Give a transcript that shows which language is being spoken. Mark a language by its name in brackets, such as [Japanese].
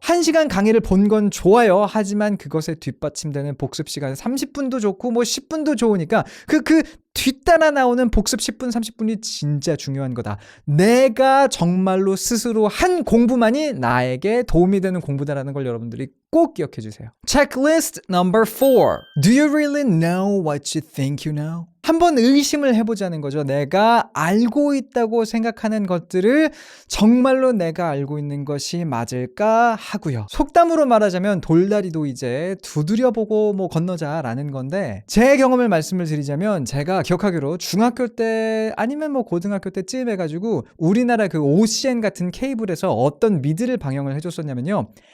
[Korean] 1시간 강의를 본 건 좋아요. 하지만 그것에 뒷받침되는 복습 시간 30분도 좋고 뭐 10분도 좋으니까 그 뒤따라 나오는 복습 10분, 30분이 진짜 중요한 거다. 내가 정말로 스스로 한 공부만이 나에게 도움이 되는 공부다라는 걸 여러분들이 꼭 기억해 주세요. [English] Checklist number 4. Do you really know what you think you know? [Korean] 한번 의심을 해보자는 거죠. 내가 알고 있다고 생각하는 것들을 정말로 내가 알고 있는 것이 맞을까 하고요. 속담으로 말하자면 돌다리도 이제 두드려보고 뭐 건너자라는 건데 제 경험을 말씀을 드리자면 제가 기억하기로 중학교 때 아니면 뭐 고등학교 때쯤 해가지고 우리나라 그 OCN 같은 케이블에서 어떤 미드를 방영을 해줬었냐면요.